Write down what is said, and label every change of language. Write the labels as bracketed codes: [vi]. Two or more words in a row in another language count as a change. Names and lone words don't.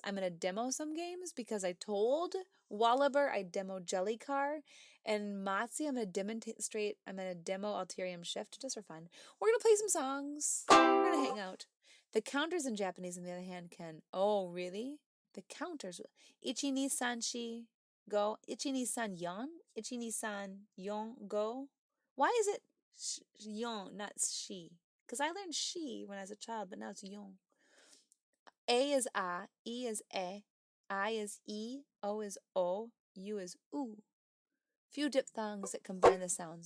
[en] I'm gonna demo some games because I told Wallaber I demo Jellycar, and Matzi I'm gonna demonstrate. I'm gonna demo Alterium Shift just for fun. We're gonna play some songs. We're gonna hang out. The counters in Japanese, on the other hand, can. Oh, really? The counters. [ja] 一二三四五. 一二三四。一二三四五. [en] Why is it yon, not she? Because I learned she when I was a child, but now it's yon. A is a, E is e, I is e, O is o, U is oo. Few diphthongs that combine the sounds.